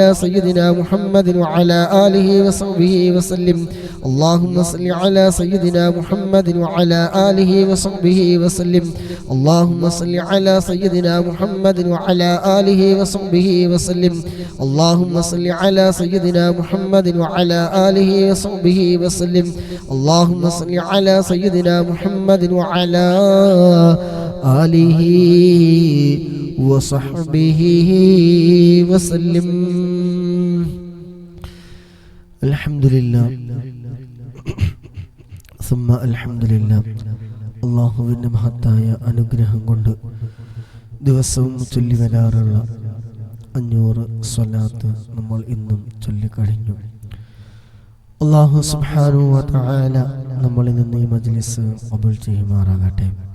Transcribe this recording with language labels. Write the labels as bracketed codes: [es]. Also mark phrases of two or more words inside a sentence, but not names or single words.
[ar] سيدنا محمد وعلى آله وصحبه وسلم اللهم صل على سيدنا محمد وعلى آله وصحبه وسلم اللهم صل على سيدنا محمد وعلى آله وصحبه وسلم اللهم صل على سيدنا محمد وعلى آله وصحبه وسلم اللهم صل على سيدنا محمد وعلى آله وصحبه وسلم الحمد لله ثم الحمد لله [ml] അള്ളാഹുവിൻ്റെ മഹത്തായ അനുഗ്രഹം കൊണ്ട് ദിവസവും ചൊല്ലി വരാറുള്ള 500 സ്വലാത്ത് നമ്മൾ ഇന്നും ചൊല്ലിക്കഴിഞ്ഞു. [ar] الله سبحانه وتعالى [ml] നമ്മളിൽ നിന്ന് ഈ മജ്ലിസ് ഖബൂൽ ചെയ്യുമാറാകട്ടെ.